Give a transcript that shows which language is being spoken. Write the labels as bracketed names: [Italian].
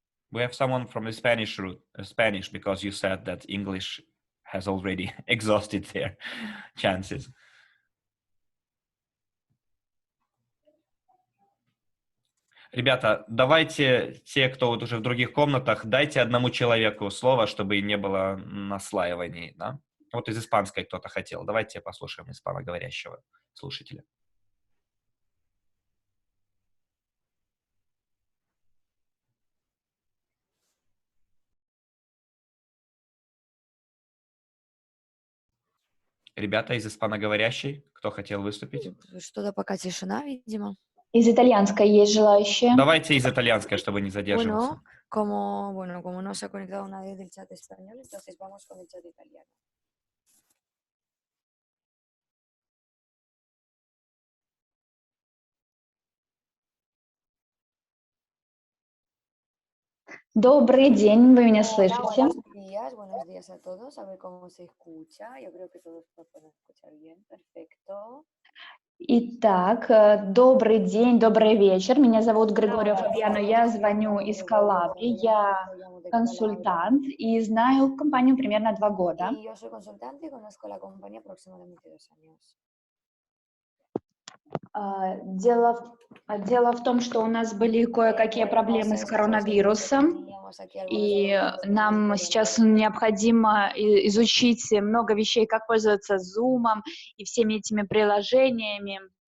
[English] We have someone from the Spanish route, Spanish, because you said that English has already exhausted their chances. [Russian] Ребята, давайте те, кто вот уже в других комнатах, дайте одному человеку слово, чтобы не было наслаиваний, да? Вот из испанской кто-то хотел. Давайте послушаем испаноговорящего слушателя. Ребята из испаноговорящей, кто хотел выступить? Что-то пока тишина, видимо. Из итальянской есть желающие? Давайте из итальянской, чтобы не задерживаться. [Spanish] Como no se ha conectado nadie del chat español, entonces vamos con el chat italiano. [Russian] Добрый день, вы меня слышите? [Spanish] Buenos días a todos, a ver cómo se escucha. Yo creo que todos lo pueden escuchar bien, perfecto. [Russian] Итак, добрый день, добрый вечер. Меня зовут Григория Фабьяно, я звоню из Калабрии, я консультант и знаю компанию примерно 2 года. [Spanish] Y yo soy consultante y conozco la compañía aproximadamente 2 años. [Russian] Дело в том, что у нас были кое-какие проблемы с коронавирусом, и нам сейчас необходимо изучить много вещей, как пользоваться Zoom и всеми этими приложениями.